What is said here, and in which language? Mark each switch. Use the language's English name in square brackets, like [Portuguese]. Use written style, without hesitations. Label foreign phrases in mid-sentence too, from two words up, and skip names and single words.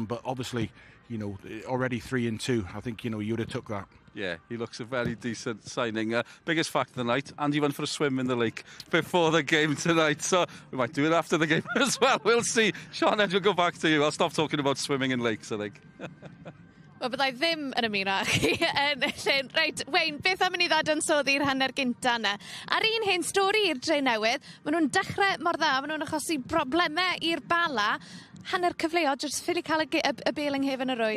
[English] But obviously, already 3-2. I think you would have took that. Yeah, he looks a very decent signing. Biggest fact of the night, Andy went for a swim in the lake before the game tonight, so we might do it after the game as well. We'll see. Sean, we'll go back to you. I'll stop talking about swimming in lakes, I think. [Welsh] Wel, byddai ddim yn ymuno â chi yn llyn. Reit, Wayne, beth am i ni ddadansoddi'r hanner gynta yna? Ar un hen stori i'r Dre Newydd, maen nhw'n dechrau mor dda, maen nhw'n achosi broblemau i'r Bala. Hanner cyfleoedd, jyst ffili cael y bel yng nghefn yr oed.